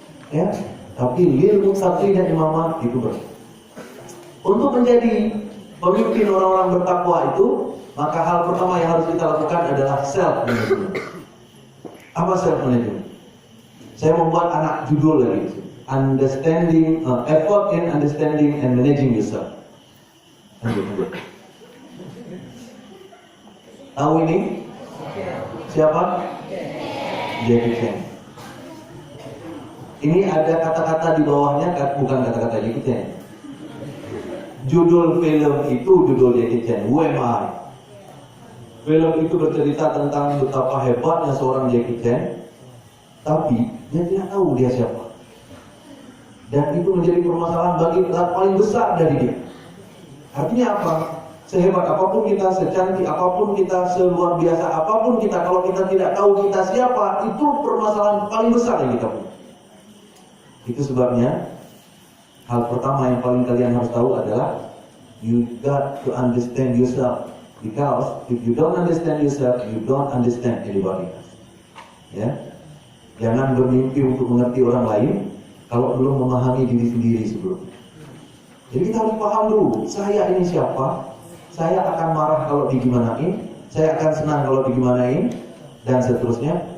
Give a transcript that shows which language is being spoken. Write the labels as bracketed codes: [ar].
[id] Ya, tapi [ar] lil muttaqin [id] imam itu benar. Untuk menjadi pemimpin orang-orang bertakwa itu, maka hal pertama yang harus kita lakukan adalah [en] self management. [id] Apa self management? Saya membuat anak judul lagi. [en] Understanding, effort in understanding and managing yourself. [id] Tahu ini? Siapa? Jackie Chan. Ini ada kata-kata di bawahnya, bukan kata-kata Jackie Chan. Judul film itu judul Jackie Chan, Who Am I? Film itu bercerita tentang betapa hebatnya seorang Jackie Chan, tapi dia tidak tahu dia siapa. Dan itu menjadi permasalahan bagi paling besar dari dia. Artinya apa? Sehebat apapun kita, secantik apapun kita, seluar biasa apapun kita, kalau kita tidak tahu kita siapa, itu permasalahan paling besar yang kita punya. Itu sebabnya hal pertama yang paling kalian harus tahu adalah [en] you got to understand yourself. Because if you don't understand yourself, you don't understand anybody else. [id] Ya, jangan bermimpi untuk mengerti orang lain kalau belum memahami diri sendiri sebelumnya. Jadi kita harus paham dulu, saya ini siapa, saya akan marah kalau digimanain, saya akan senang kalau digimanain, dan seterusnya.